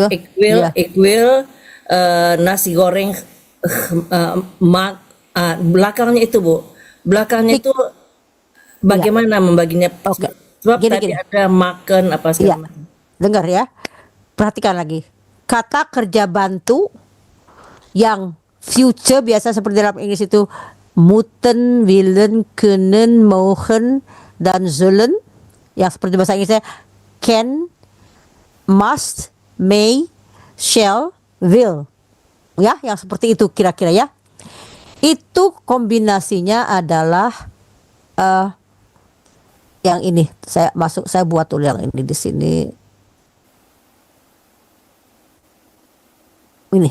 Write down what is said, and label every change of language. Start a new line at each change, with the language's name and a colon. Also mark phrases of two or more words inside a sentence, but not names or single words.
Indonesian: Equal nasi goreng belakangnya itu, Bu. Belakangnya itu bagaimana membaginya? Sebab tadi ada makan apa segala macam. Dengar ya. Perhatikan lagi. Kata kerja bantu yang future biasa seperti dalam Inggris itu
Dutch: moeten, willen, kunnen, mogen,
Indonesian: dan zullen. Yang seperti bahasa Inggrisnya
English: can, must, may, shall, will.
Indonesian: Ya, yang seperti itu kira-kira ya. Itu kombinasinya adalah yang ini. Saya buat dulu yang ini di sini. Ini.